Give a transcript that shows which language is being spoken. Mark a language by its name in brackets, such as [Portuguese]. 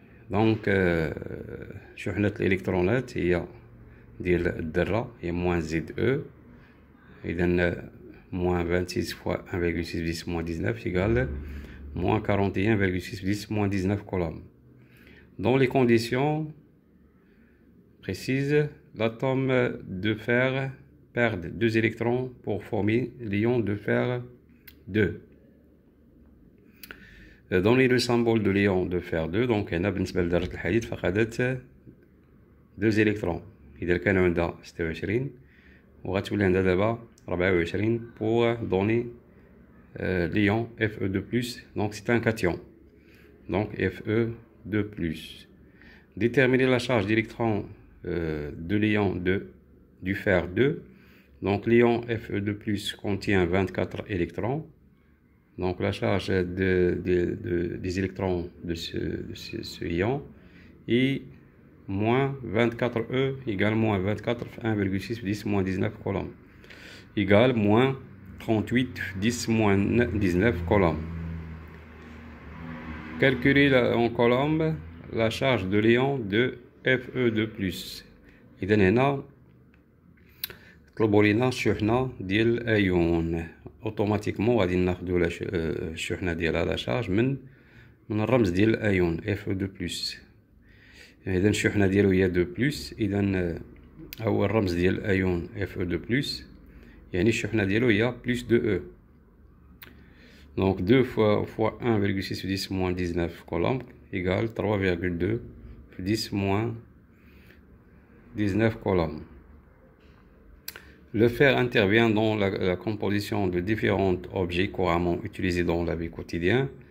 [Arabic] Donc شحنة الإلكترونات هي ديال الذرة هي moins ZE. [French] إذا moins 26 fois 1,6 10-19 égale moins 41,6 10-19 coulombs. Dans les conditions précises, l'atome de fer perd 2 électrons pour former l'ion de fer 2. Donnez le symbole de l'ion de fer 2. [Arabic] Donc هنا بالنسبة لذرة الحديد فقدت 2 électrons. إذا كان عندها 26 وغتولي عندها دابا 24 [French] pour donner l'ion Fe2+. Donc c'est un cation. Donc Fe2+. Déterminer la charge d'électrons de l'ion du fer 2. Donc l'ion Fe2+ contient 24 électrons. Donc la charge des électrons de ce ion est moins 24E égale moins 24 1,6 10-19 coulombs égale moins 38 10-19 coulombs. Calculer en coulombs la charge de l'ion de Fe2+. [Arabic] إذا هنا طلبوا لينا الشحنة ديال الأيون. اوتوماتيكمون غادي ناخدو الشحنة ديالها لا شارج من الرمز ديال الأيون Fe2+. إذا الشحنة ديالو هي 2+. إذا هو الرمز ديال الأيون Fe2+، يعني الشحنة ديالو هي plus 2E. [French] Donc 2 fois 1,6 10-19 coulombs égale 3,2 10-19 coulombs. Le fer intervient dans la composition de différents objets couramment utilisés dans la vie quotidienne.